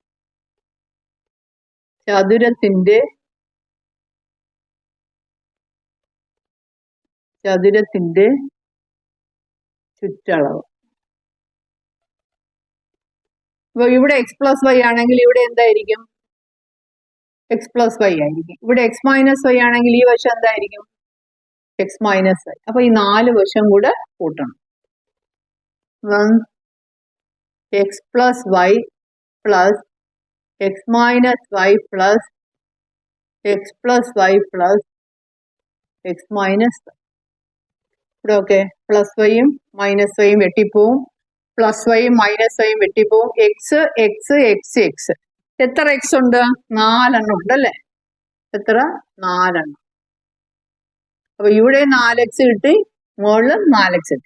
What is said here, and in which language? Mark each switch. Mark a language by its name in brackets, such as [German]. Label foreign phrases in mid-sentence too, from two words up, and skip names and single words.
[Malayalam] ചതുരത്തിന്റെ ചുറ്റളവ്. അപ്പൊ ഇവിടെ x + y ആണെങ്കിൽ ഇവിടെ എന്തായിരിക്കും? x + y ആയിരിക്കും. ഇവിടെ x - y ആണെങ്കിൽ ഈ വശം എന്തായിരിക്കും? x - y. അപ്പൊ ഈ 4 വശം കൂടെ കൂട്ടണം. [English] x + y plus x - y plus x + y plus x - y. [Malayalam] ഇവിടെ ഓക്കെ പ്ലസ് വൈയും മൈനസ് വൈയും വെട്ടിപ്പോവും, പ്ലസ് വൈയും മൈനസ് വൈയും വെട്ടിപ്പോവും. എക്സ് എക്സ് എക്സ് എക്സ്. എത്ര എക്സ് ഉണ്ട്? 4 എണ്ണം ഉണ്ട് അല്ലേ? എത്ര? 4 എണ്ണം. അപ്പൊ ഇവിടെ 4x കിട്ടി, മുകളിൽ 4x കിട്ടി.